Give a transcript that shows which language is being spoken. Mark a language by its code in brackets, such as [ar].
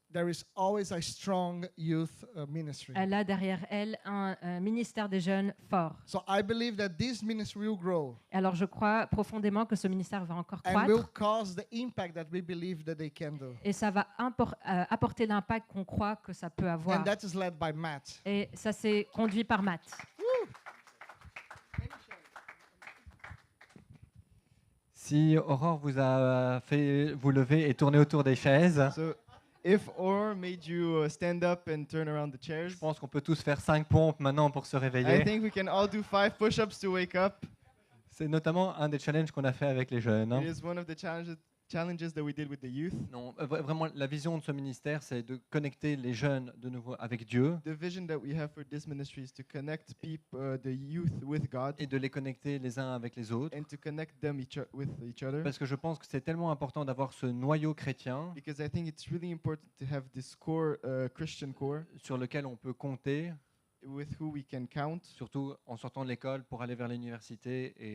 [en] there is always a strong youth ministry. [fr] elle a derrière elle un ministère des jeunes fort. [en] So I believe that this ministry will grow [fr] Alors je crois profondément que ce ministère va encore [en] and will [fr] croître [en] cause the impact that we believe that they can do. [fr] et ça va apporter l'impact qu'on croit que ça peut avoir. [en] And that is led by Matt. [fr] Et ça s'est conduit par Matt. Si Aurore vous a fait vous lever et tourner autour des chaises, [en] So, if Aurore made you stand up and turn around the chairs, [fr] je pense qu'on peut tous faire 5 pompes maintenant pour se [en] I [fr] réveiller. [en] think we can all do 5 push-ups to wake up. [fr] C'est notamment un des challenges qu'on a fait avec les jeunes. hein. [en] It is one of the challenges that we did with the youth. [fr] Non, vraiment, la vision de ce ministère, c'est de connecter les jeunes de nouveau avec Dieu [en] The vision that we have for this ministry is to connect people, the youth with God, [fr] et de les connecter les uns avec les autres. [en] and to connect them with each other. [fr] Parce que je pense que c'est tellement important d'avoir ce noyau chrétien [en] Because I think it's really important to have this core, Christian core, [fr] sur lequel on peut compter, [en] with who we can count, [fr] surtout en sortant de l'école pour aller vers l'université